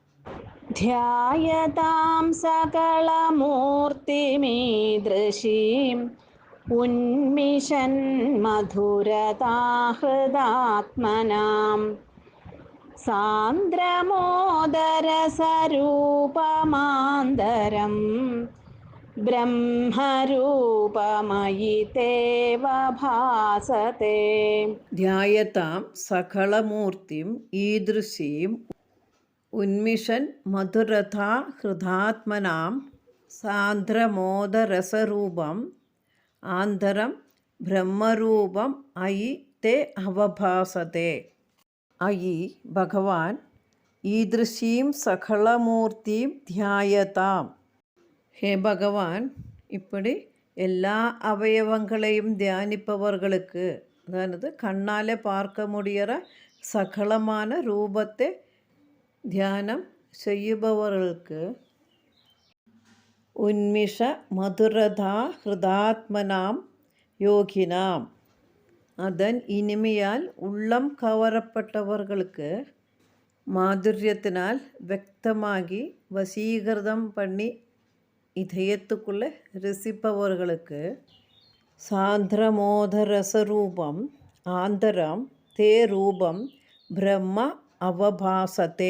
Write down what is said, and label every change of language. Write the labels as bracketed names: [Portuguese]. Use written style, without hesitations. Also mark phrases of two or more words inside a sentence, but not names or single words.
[Sanskrit] ध्यायतां सकलमूर्तिमीदृशीम् उन्मिषन्मधुरताहृदात्मनां सान्द्रमोदरसरूपमान्तरं ब्रह्मरूपमयि तेव भासते. ധ്യായതാം സകലമൂർത്തിം ഈദൃശീം ഉന്മിഷൻ മധുരഥാ ഹൃദാത്മനാം സാന്ദ്രമോദരസരൂപം ആന്തരം ബ്രഹ്മരൂപം അയി തേ അവഭാസത്തെ. അയി ഭഗവാൻ ഈദൃശീം സകലമൂർത്തിം ധ്യായതാം. [Tamil] ஹே பகவான், இப்படி எல்லா அவயவங்களையும் தியானிப்பவர்களுக்கு, அதாவது கண்ணால் பார்க்க முடிகிற சகலமான ரூபத்தை தியானம் செய்யுபவர்களுக்கு [Sanskrit] உன்மிஷ மதுரதா ஹிருதாத்மனாம் யோகினாம், [Tamil] அதன் இனிமையால் உள்ளம் கவரப்பட்டவர்களுக்கு, மாதுரியத்தினால் വ്യക്തமாகி வசீகரம் பண்ணி இதயத்துக்குள்ளே ரசிப்பவர்களுக்கு, [Sanskrit] சாந்திரமோதரசரூபம் ஆந்தரம் தே ரூபம் பிரம்ம அவபாசத்தே.